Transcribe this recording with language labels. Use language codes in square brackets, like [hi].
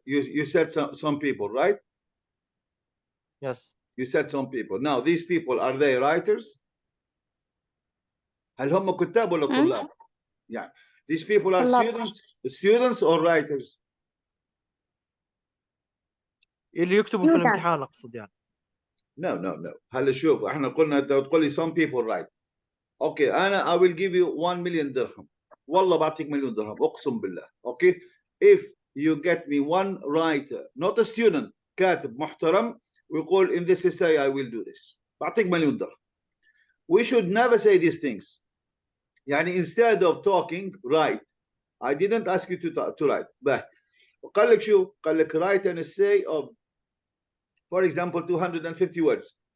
[en] You said some people, right? Yes. You said some people. Now, these people, are they writers? [ar] هل هم كتاب ولا طلاب؟ Yeah. [en] These people are [ar] طلاب. [en] students or writers? [ar] اللي يكتبوا في الامتحان أقصد يعني. [en] no. [ar] هلا شوف احنا قلنا انت تقول لي [en] some people write. [ar] اوكي انا [en] I will give you 1 million درهم. [ar] والله بعطيك مليون درهم اقسم بالله. [en] okay if you get me one writer not a student [ar] كاتب محترم ويقول [en] in this essay I will do this [ar] بعطيك مليون درهم. [en] We should never say these things. يعني instead of talking write. I didn't ask you to write. [ar] باه قال لك شو؟ قال لك [en] write an essay of for example 250 words.